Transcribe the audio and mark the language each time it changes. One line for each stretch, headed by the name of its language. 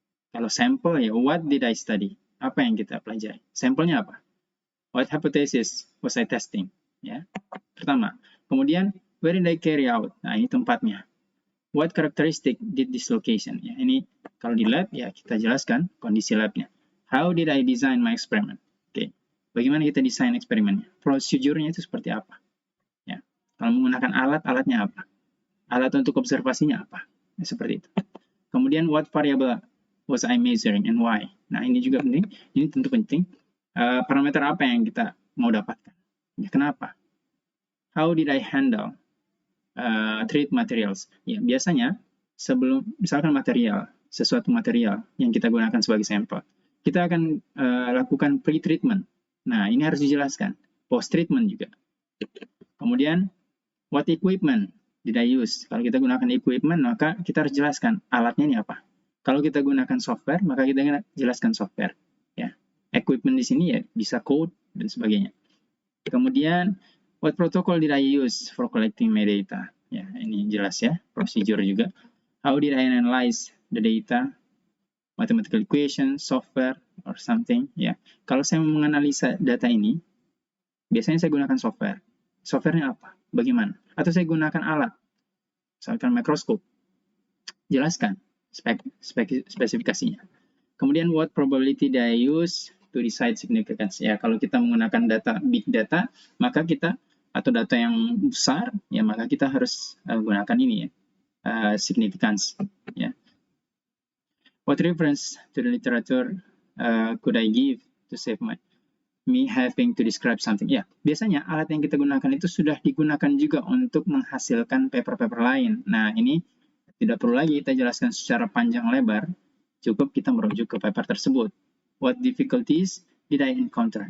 Indonesian: Kalau sampel, ya,
English: what did I study?
Indonesian: Apa yang kita pelajari? Sampelnya apa?
English: What hypothesis was I testing? Ya. Pertama. Kemudian, where did I carry out?
Indonesian: Nah, ini tempatnya.
English: What characteristic did this location?
Indonesian: Ya, ini kalau di lab, ya, kita jelaskan kondisi labnya.
English: How did I design my experiment?
Indonesian: Oke, bagaimana kita desain eksperimennya? Prosedurnya itu seperti apa? Ya, kalau menggunakan alat, alatnya apa? Alat untuk observasinya apa? Ya, seperti itu.
English: Kemudian, what variable was I measuring and why?
Indonesian: Nah, ini juga penting. Ini tentu penting. Parameter apa yang kita mau dapatkan? Ya, kenapa?
English: How did I handle treat materials?
Indonesian: Ya, biasanya sebelum misalkan sesuatu material yang kita gunakan sebagai sampel, kita akan lakukan pre-treatment. Nah, ini harus dijelaskan. post treatment juga.
English: Kemudian what equipment did I use?
Indonesian: Kalau kita gunakan equipment, maka kita harus jelaskan alatnya ini apa. Kalau kita gunakan software, maka kita jelaskan software. Ya, equipment di sini ya bisa code dan sebagainya.
English: Kemudian what protocol did I use for collecting my data?
Indonesian: Ya, ini jelas ya, procedure juga.
English: How did I analyze the data? Mathematical equation, software, or something.
Indonesian: Ya, kalau saya menganalisa data ini, biasanya saya gunakan software. Softwarenya apa? Bagaimana? Atau saya gunakan alat, misalkan mikroskop. Jelaskan spesifikasinya.
English: Kemudian what probability did I use to decide significance?
Indonesian: Ya, kalau kita menggunakan data big data, maka kita atau data yang besar, ya maka kita harus gunakan ini ya, significance. Ya.
English: What reference to the literature could I give to save me having to describe something?
Indonesian: Ya, biasanya alat yang kita gunakan itu sudah digunakan juga untuk menghasilkan paper-paper lain. Nah, ini tidak perlu lagi kita jelaskan secara panjang lebar, cukup kita merujuk ke paper tersebut.
English: What difficulties did I encounter?